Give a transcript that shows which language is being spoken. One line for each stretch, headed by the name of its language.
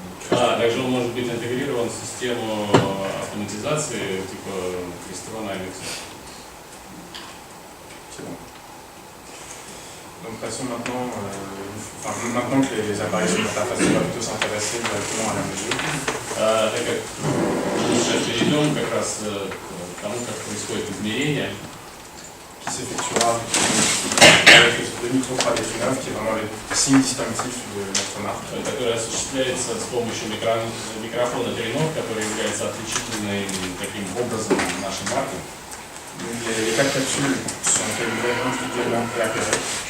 Russian: Также он может быть интегрирован в систему автоматизации типа Crestron AMX.
French: C'est bon. Donc passons maintenant, maintenant que les appareils sont interfacés, on va plutôt s'intéresser directement à la mesure.
Russian: Так как мы сейчас перейдем как раз к тому, как происходит измерение,
French: Qui s'effectuera avec le micro 3D F9, qui est vraiment le signe distinctif de notre marque.
Russian: которое осуществляется с помощью микрофона Тринов, который является отличительным таким образом нашей марки.
French: Donc les 4 capsules sont calibrées individuellement et appairées.